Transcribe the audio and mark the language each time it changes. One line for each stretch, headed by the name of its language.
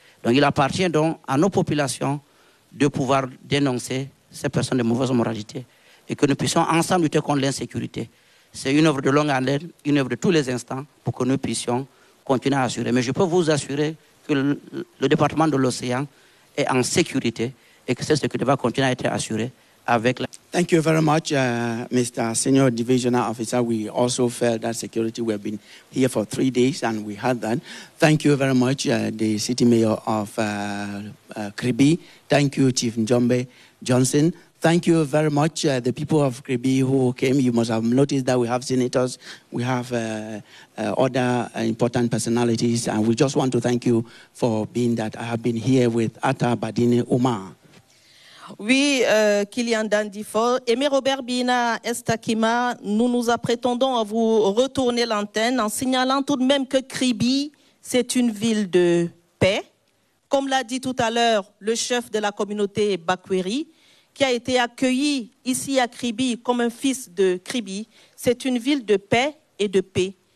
French: Donc il appartient donc à nos populations de pouvoir dénoncer ces personnes de mauvaise moralité et que nous puissions ensemble lutter contre l'insécurité. C'est une œuvre de longue haleine, une œuvre de tous les instants pour que nous puissions continuer à assurer. Mais je peux vous assurer que le département de l'Océan est en sécurité et que c'est ce qui va continuer à être assuré avec la...
English: Thank you very much, Mr. Senior Divisional Officer. We also felt that security. We have been here for 3 days and we had that. Thank you very much, the City Mayor of Kribi. Thank you, Chief Njombe Johnson. Thank you very much, the people of Kribi who came. You must have noticed that we have senators, we have other important personalities, and we just want to thank you for being that. I have been here with Atta Badine Omar.
French: Oui, Kylian Dandifo. Aimé Robert Bina, Estakima, nous nous apprêtons à vous retourner l'antenne en signalant tout de même que Kribi, c'est une ville de paix. Comme l'a dit tout à l'heure le chef de la communauté Bakweri, qui a été accueilli ici à Kribi comme un fils de Kribi, c'est une ville de paix et de paix.